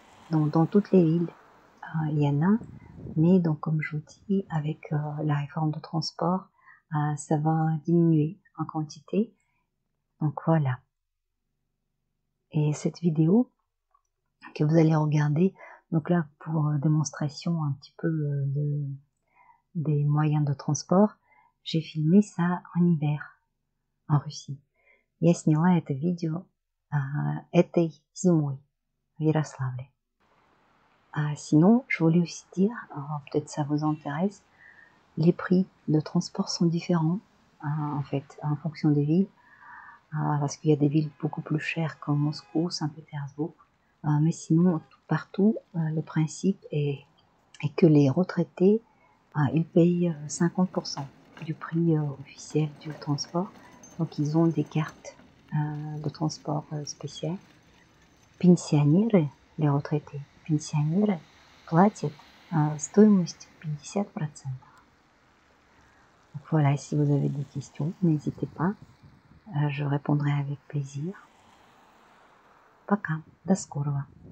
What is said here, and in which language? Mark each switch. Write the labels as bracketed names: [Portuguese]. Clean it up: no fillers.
[French] Donc dans toutes les villes, il y en a, mais donc comme je vous dis, avec la réforme de transport, ça va diminuer en quantité. Donc voilà. Et cette vidéo que vous allez regarder, donc là pour démonstration un petit peu des moyens de transport, j'ai filmé ça en hiver, en Russie. [Russian] Я сняла это видео этой зимой в Ярославле. [French] Sinon, je voulais aussi dire, peut-être ça vous intéresse, les prix de transport sont différents, en fait, en fonction des villes, parce qu'il y a des villes beaucoup plus chères comme Moscou, Saint-Pétersbourg, mais sinon, partout, le principe est que les retraités, ils payent 50% du prix officiel du transport, donc ils ont des cartes de transport spéciales. [Russian] Пенсионеры, [French] les retraités, [Russian] пенсионеры платят стоимость 50%. [French] Donc voilà, si vous avez des questions, n'hésitez pas, je répondrai avec plaisir. [Russian] Пока, до скорого.